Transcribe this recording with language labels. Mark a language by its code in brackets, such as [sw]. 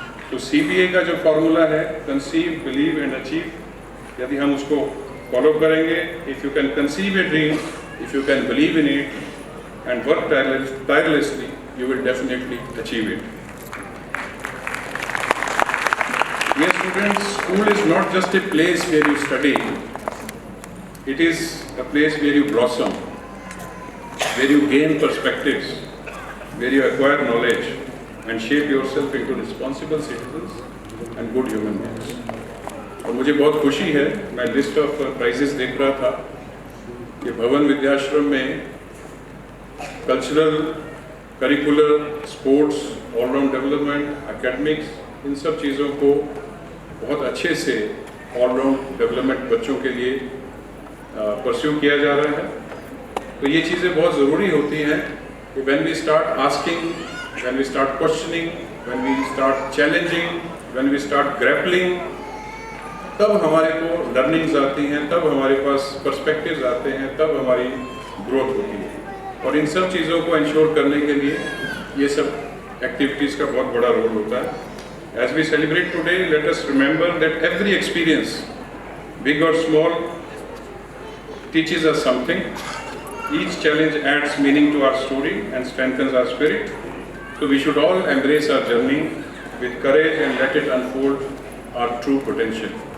[hi] तो CBA का जो फॉर्मूला है, कंसीव, बिलीव एंड अचीव, यदि हम उसको फॉलो करेंगे, [en] If you can conceive a dream, if you can believe in it and work tirelessly, you will definitely achieve it. Dear students, school is not just a place where you study, it is a place where you blossom, where you gain perspectives, where you acquire knowledge and shape yourself into responsible citizens and good human beings. [hi] और मुझे बहुत खुशी है, मैं list of prices देख रहा था कि भवन विद्याश्रम में cultural, curricular, sports, all-round development, academics, इन सब चीज़ों को बहुत अच्छे से ऑलराउंड डेवलपमेंट बच्चों के लिए परस्यू किया जा रहा है। तो ये चीज़ें बहुत ज़रूरी होती हैं कि [en] when we start asking, when we start questioning, when we start challenging, when we start grappling, [hi] तब हमारे को लर्निंग्स आती हैं, तब हमारे पास पर्सपेक्टिव्स आते हैं, तब हमारी ग्रोथ होती है। और इन सब चीज़ों को इंश्योर करने के लिए ये सब एक्टिविटीज़ का बहुत बड़ा रोल होता है। [en] As we celebrate today, let us remember that every experience, big or small, teaches us something. Each challenge adds meaning to our story and strengthens our spirit. So we should all embrace our journey with courage and let it unfold our true potential.